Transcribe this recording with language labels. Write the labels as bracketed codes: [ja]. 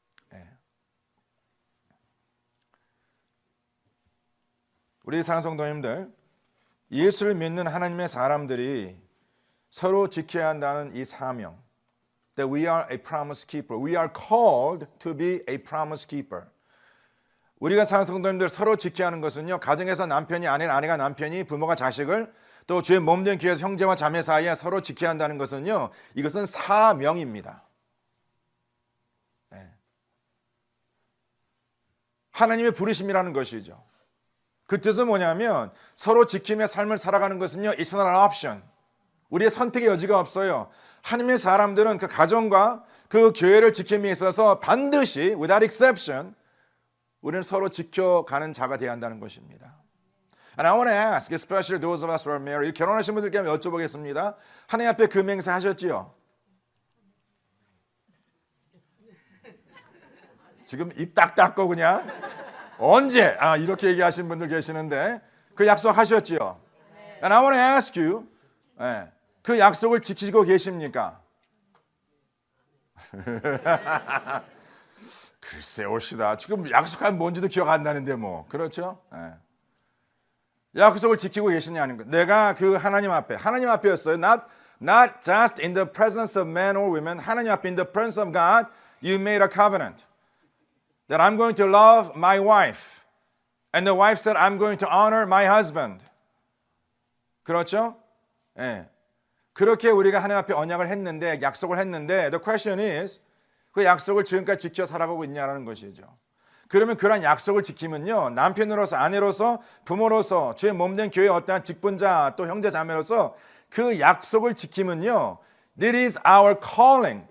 [ko] 네. 우리 사랑성도님들 예수를 믿는 하나님의 사람들이 서로 지켜야 한다는 이 사명 [en] that we are a promise keeper. We are called to be a promise keeper. [ko] 우리가 사는 성도님들 서로 지켜야 하는 것은요. 가정에서 남편이 아내는 아내가 남편이 부모가 자식을 또 주의 몸된 교회에서 형제와 자매 사이에 서로 지켜야 한다는 것은요. 이것은 사명입니다. 네. 하나님의 부르심이라는 것이죠. 그 뜻은 뭐냐면 서로 지킴의 삶을 살아가는 것은요. [en] It's not an option. [ko] 우리의 선택의 여지가 없어요. 하나님의 사람들은 그 가정과 그 교회를 지킴에 있어서 반드시 [en] without exception [ko] 우리는 서로 지켜가는 자가 되어야 한다는 것입니다. [en] And I want to ask, especially those of us who are married, [ko] 결혼하신 분들께 한번 여쭤보겠습니다. 하나님 앞에 금행세 하셨지요? 지금 입 딱 닫고 그냥 언제? 이렇게 얘기하신 분들 계시는데 그 약속 하셨지요? [en] And I want to ask you, [ko] 그 약속을 지키고 계십니까? 글쎄 옳시다. 지금 약속한 뭔지도 기억 안 나는데 뭐 그렇죠? 약속을 지키고 계시냐는 것. 내가 그 하나님 앞에였어요. [en] Not just in the presence of men or women. [ko] 하나님 앞에 [en] in the presence of God, you made a covenant that I'm going to love my wife, and the wife said I'm going to honor my husband. [ko] 그렇죠? 그렇게 우리가 하나님 앞에 언약을 했는데 약속을 했는데 [en] the question is [ko] 그 약속을 지금까지 지켜 살아가고 있냐라는 것이죠. 그러면 그런 약속을 지키면요, 남편으로서, 아내로서, 부모로서, 주의 몸된 교회의 어떠한 직분자 또 형제 자매로서 그 약속을 지키면요, [en] This is our calling.